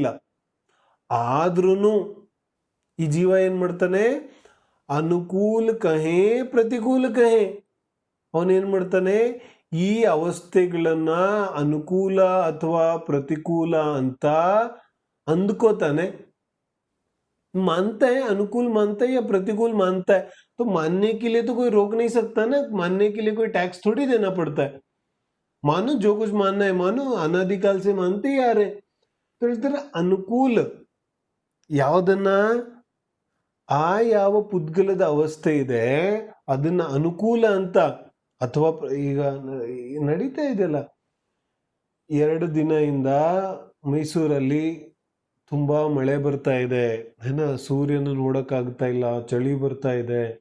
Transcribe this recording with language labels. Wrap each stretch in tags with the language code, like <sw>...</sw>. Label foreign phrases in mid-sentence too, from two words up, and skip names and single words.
<kn>ಆದ್ರೂ ಈ ಜೀವ ಏನ್ ಮಾಡ್ತಾನೆ,</kn> <hi>अनुकूल कहे प्रतिकूल कहे,</hi> <kn>ಅವನೇನ್ ಮಾಡ್ತಾನೆ, ಈ ಅವಸ್ಥೆಗಳನ್ನ ಅನುಕೂಲ ಅಥವಾ ಪ್ರತಿಕೂಲ ಅಂತ ಅಂದ್ಕೋತಾನೆ.</kn> <hi>मानता है, अनुकूल मानता है या प्रतिकूल मानता है, तो मानने के लिए तो कोई रोक नहीं सकता ना, मानने के लिए कोई टैक्स थोड़ी देना पड़ता है. मानो, जो कुछ मानना है मानो, अनादिकाल से मानते ही आ रहे.</hi> <kn>तो ಹೇಳ್ತಾರೆ ಅನುಕೂಲ ಯಾವುದನ್ನ, ಆ ಯಾವ ಪುದ್ಗಲದ ಅವಸ್ಥೆ ಇದೆ ಅದನ್ನ ಅನುಕೂಲ ಅಂತ, ಅಥವಾ ಈಗ ನಡೀತಾ ಇದೆಯಲ್ಲ, 2 ದಿನದಿಂದ ಮೈಸೂರಲ್ಲಿ ತುಂಬಾ ಮಳೆ ಬರ್ತಾ ಇದೆ, ಸೂರ್ಯನ ನೋಡಕ್ಕಾಗ್ತಾ ಇಲ್ಲ, ಚಳಿ ಬರ್ತಾ ಇದೆ.</kn>